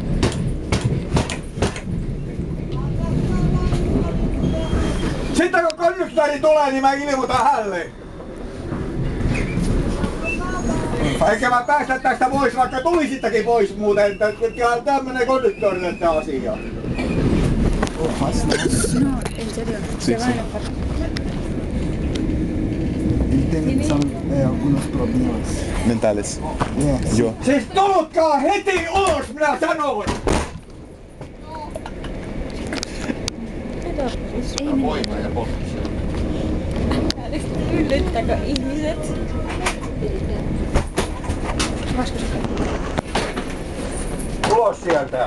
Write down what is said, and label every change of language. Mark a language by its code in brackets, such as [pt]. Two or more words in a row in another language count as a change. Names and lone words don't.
[fi] Sitten kun konduktööri tulee, niin mä ilmoitan hänelle. Eikä mä päästä tästä pois, vaikka tulisittekin pois muuten. Tämmönen konduktööri tätä asiaa. [es] No, en serio. Se va a enojar. Son algunos problemas. Mentales. Yes. [fi] Joo. Siis tulkaa heti ulos, minä sanoin! Ei minä. Yllyttääkö ihmiset? Ulos sieltä!